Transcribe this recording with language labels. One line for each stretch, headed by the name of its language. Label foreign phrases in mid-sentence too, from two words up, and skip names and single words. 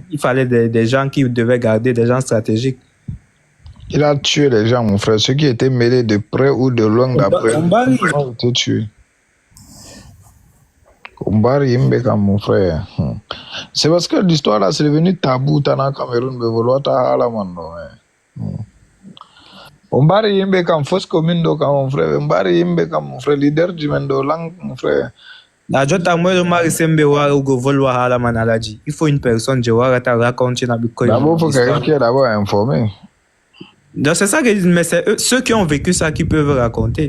French: Il fallait des gens qui devaient garder, des gens stratégiques. Il a tué les gens, mon frère. Ceux qui étaient mêlés de près ou de loin d'après, ils ont été tués. Kombari Mbeka, mon frère. C'est parce que l'histoire là, c'est devenu tabou dans le Cameroun, mais vouloir ta halamando. Kombari Mbeka, fausse commune, mon frère. Kombari Mbeka, mon frère, leader du Mendolang, mon frère. Il faut une personne, je vois, qui raconte. D'abord, il faut quelqu'un qui est d'abord informé. Donc c'est ça que je dis, mais c'est ceux qui ont vécu ça qui peuvent raconter.